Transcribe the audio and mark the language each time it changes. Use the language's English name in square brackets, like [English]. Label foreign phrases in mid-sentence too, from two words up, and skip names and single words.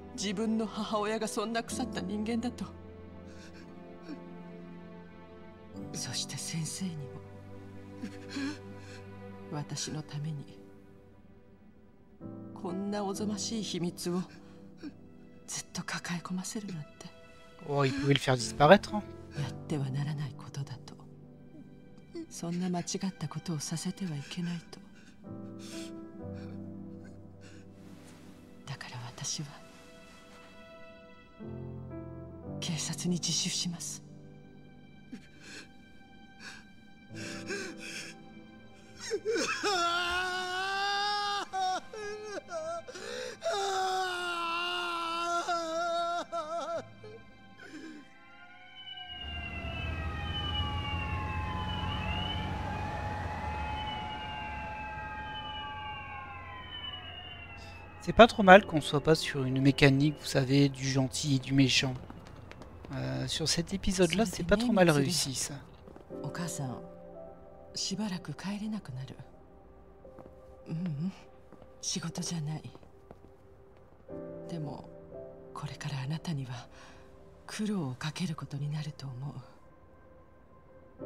[Japanese] 自分の母親がそんな腐った人間だと。そして先生にも私のためにこんなおぞましい秘密をずっと抱え込ませるなんて。 [French] Oh, il pouvait le faire disparaître. [Japanese] やってはならないことだと。そんな間違ったことをさせてはいけないと。だから私は警察に自首します。 [French] C'est pas trop mal qu'on soit pas sur une mécanique, vous savez, du gentil et du méchant. Sur cet épisode-là, c'est pas trop mal réussi, ça. [Japanese] お母さん、しばらく帰れなくなる。仕事じゃない。でもこれからあなたには苦労をかけることになると思う。